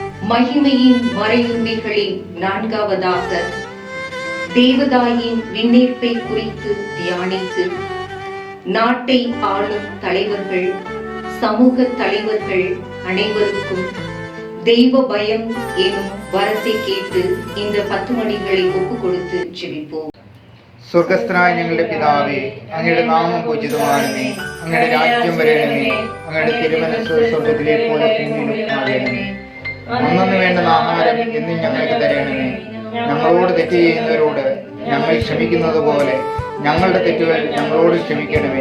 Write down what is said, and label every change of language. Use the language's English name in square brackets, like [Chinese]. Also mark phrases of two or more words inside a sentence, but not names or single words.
[Tamil] மகிமையின் மறையுண்மைகளில் நான்காவதாக தேவதாயின் விண்ணேற்பை குறித்து தியானித்து நாட்டை ஆளும் தலைவர்கள், சமூக தலைவர்கள் அனைவருக்கும் தெய்வ பயம் எனும் வரத்தை கேட்டு இந்த 10 மணிகளை ஒப்பு கொடுத்து ஜெபிப்போம். [Malayalam] സ്വർഗസ്ഥനായ ഞങ്ങളുടെ പിതാവേ, അങ്ങയുടെ നാമം പൂജിതമാകണമേ, അങ്ങയുടെ രാജ്യം വരണമേ, അങ്ങയുടെ തിരുമനസ്സ് സ്വർഗത്തിലെ പോലെ ഭൂമിയിലും ആകണമേ. അന്നു വേണ്ടുന്ന ആഹാരം എന്നും ഞങ്ങൾക്ക് തരണമേ. ഞങ്ങളോട് തെറ്റ് ചെയ്യുന്നവരോട് ഞങ്ങൾ ക്ഷമിക്കുന്നത് പോലെ ഞങ്ങളുടെ തെറ്റുകൾ ഞങ്ങളോട് ക്ഷമിക്കണമേ.